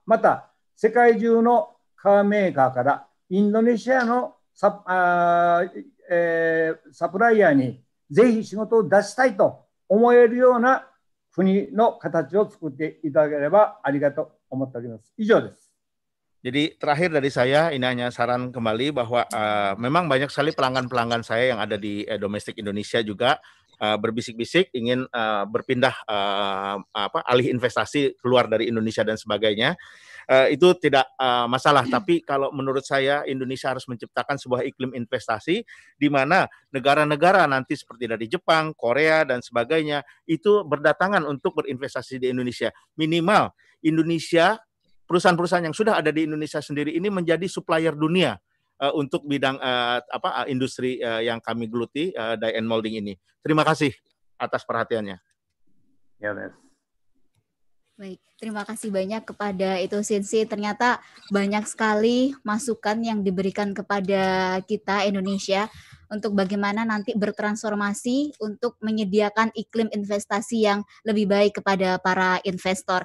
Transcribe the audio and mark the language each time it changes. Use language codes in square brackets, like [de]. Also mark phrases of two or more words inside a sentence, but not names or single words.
[ja] また世界中のカーメーカーからインドネシアのサプライヤーにぜひ仕事を出したいと思えるような国の形を作っていただければありがとう思っております。以上です。 [id] Jadi terakhir dari saya, ini hanya saran kembali bahwa memang banyak sekali pelanggan-pelanggan saya yang ada di domestik Indonesia juga berbisik-bisik ingin berpindah alih investasi keluar dari Indonesia dan sebagainya. Itu tidak masalah. Tapi kalau menurut saya Indonesia harus menciptakan sebuah iklim investasi di mana negara-negara nanti seperti dari Jepang, Korea dan sebagainya itu berdatangan untuk berinvestasi di Indonesia. Minimal Indonesia, perusahaan-perusahaan yang sudah ada di Indonesia sendiri ini menjadi supplier dunia untuk bidang industri yang kami geluti, [en] die and molding ini. [id] Terima kasih atas perhatiannya. Ya, Des. Baik, terima kasih banyak kepada Ito Sensei. Ternyata banyak sekali masukan yang diberikan kepada kita Indonesia untuk bagaimana nanti bertransformasi untuk menyediakan iklim investasi yang lebih baik kepada para investor.